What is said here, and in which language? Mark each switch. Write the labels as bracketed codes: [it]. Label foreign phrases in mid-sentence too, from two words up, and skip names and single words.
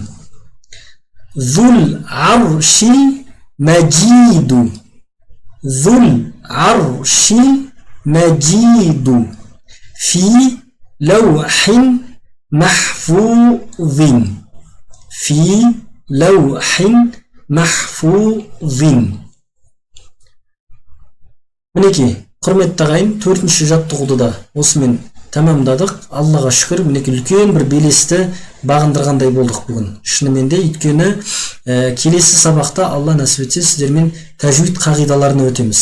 [ar] ذو العرش المجيد ذو العرش المجيد في لوح محفوظ في لوح محفوظ. [kk] мінекей құрметті ағайын, 4-ші жаттығуды да осымен тамамдадық. Аллаға шүкір, мінекей үлкен бір белесті бағындырғандай болдық бүгін. Шынымен де, өйткені келесі сабақта Алла нәсіп етсе сіздермен тәжвид қағидаларына өтеміз.